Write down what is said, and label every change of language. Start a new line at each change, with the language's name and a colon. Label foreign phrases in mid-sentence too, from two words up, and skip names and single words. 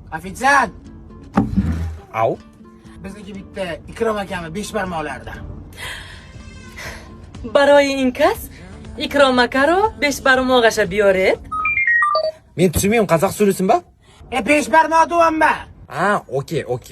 Uzbek: Ofitsiant, Au. bizniki bitta Ikrom akami 5 barmoqlarda.
Tajik: Барои ин кас Икром акаро 5 бармоғаша биёред.
Uzbek: Men tushunmayman, qozoq so'raysinmi? 5 barmoq deyapman. Ha, okey.